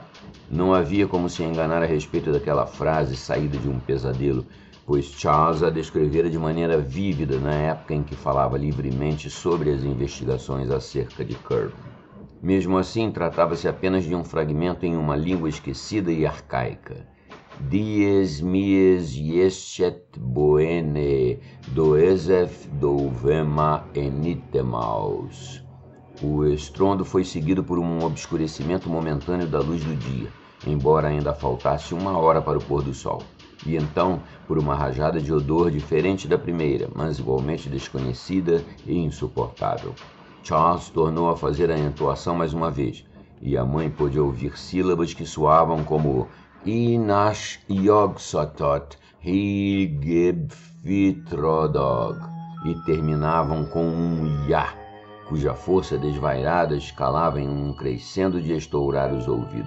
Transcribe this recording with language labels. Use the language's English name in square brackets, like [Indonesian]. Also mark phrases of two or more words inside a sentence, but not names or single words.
[Portuguese] Não havia como se enganar a respeito daquela frase saída de um pesadelo, pois Charles a descrevera de maneira vívida na época em que falava livremente sobre as investigações acerca de Curwen. Mesmo assim, tratava-se apenas de um fragmento em uma língua esquecida e arcaica. Dies mies yeschet boene, doesef douvema enitemaus. O estrondo foi seguido por um obscurecimento momentâneo da luz do dia, embora ainda faltasse 1 hora para o pôr do sol. E então, por uma rajada de odor diferente da primeira, mas igualmente desconhecida e insuportável. Charles tornou a fazer a entoação mais uma vez, e a mãe pôde ouvir sílabas que soavam como Inash Yogsotot Higibfitrodog e terminavam com um Ya, cuja força desvairada escalava em um crescendo de estourar os ouvidos.